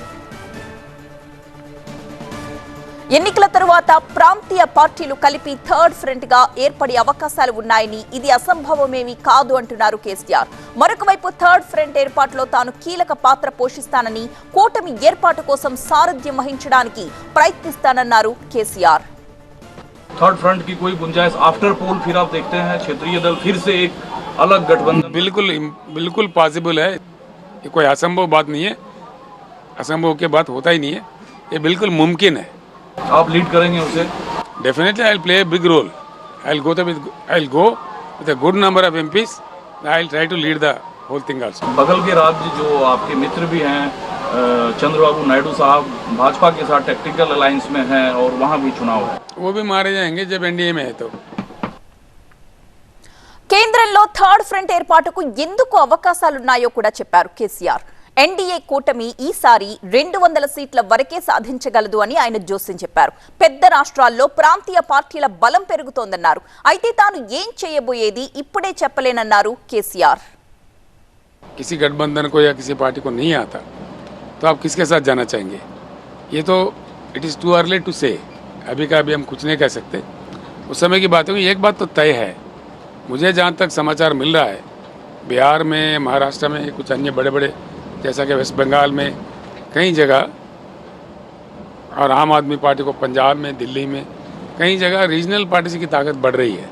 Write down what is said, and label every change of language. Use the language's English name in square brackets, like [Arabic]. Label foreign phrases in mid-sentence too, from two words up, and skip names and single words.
[Telugu] ఎన్నికల తరువాత ప్రాంతీయ పార్టీలు కలిపి థర్డ్ ఫ్రంట్ గా ఏర్పడే అవకాశాలు ఉన్నాయని, ఇది అసంభవమేమీ కాదు అంటున్నారు కేసీఆర్. మరొక వైపు థర్డ్ ఫ్రంట్ ఏర్పాటులో తాను కీలక పాత్ర పోషిస్తానని, కూటమి ఏర్పాటు కోసం సారథ్యం వహించడానికి ప్రయత్నిస్తానన్నారు కేసీఆర్. [Hindi] थर्ड फ्रंट की कोई गुंजाइश [English] after poll [Hindi] फिर आप देखते हैं क्षेत्रीय दल फिर से एक अलग गठबंधन? बिल्कुल पॉसिबल है. ये कोई असंभव बात नहीं है. असंभव की बात होता ही नहीं है. ये बिल्कुल मुमकिन है. आप लीड करेंगे उसे? [English] Definitely I will play a big role. I will go with a good number of MPs. I will try to lead the whole thing also. [Hindi] बगल के राज्य जो आपके मित्र भी हैं, चंद्रबाबू नायडू साहब भाजपा के साथ [English] tactical alliance [Hindi] में हैं और वहां भी चुनाव है. वो भी मारे जाएंगे जब एनडीए में है तो. [Telugu] కేంద్రంలో థర్డ్ ఫ్రంట్ ఏర్పాటుకు ఎందుకు అవకాశాలున్నాయో కూడా చెప్పారు కేసీఆర్. ఎన్డీఏ కూటమి ఈసారి 200 సీట్ల వరకే సాధించగలదు అని ఆయన జోస్యం చెప్పారు. పెద్ద రాష్ట్రాల్లో ప్రాంతీయ పార్టీల బలం పెరుగుతోందన్నారు. అయితే తాను ఏం చేయబోయేది ఇప్పుడే చెప్పలేనన్నారు కేసీఆర్. [Hindi] किसी गठबंधन को या किसी पार्टी को नहीं आता तो आप किसके साथ जाना चाहेंगे? ये तो [English] it is too early to say. [Hindi] अभी का अभी हम कुछ नहीं कह सकते. उस समय की बात होगी. एक बात तो तय है, मुझे जहाँ तक समाचार मिल रहा है, बिहार में, महाराष्ट्र में, कुछ अन्य बड़े बड़े जैसा कि वेस्ट बंगाल में कई जगह, और आम आदमी पार्टी को पंजाब में, दिल्ली में, कई जगह [English] regional parties [Hindi] की ताकत बढ़ रही है.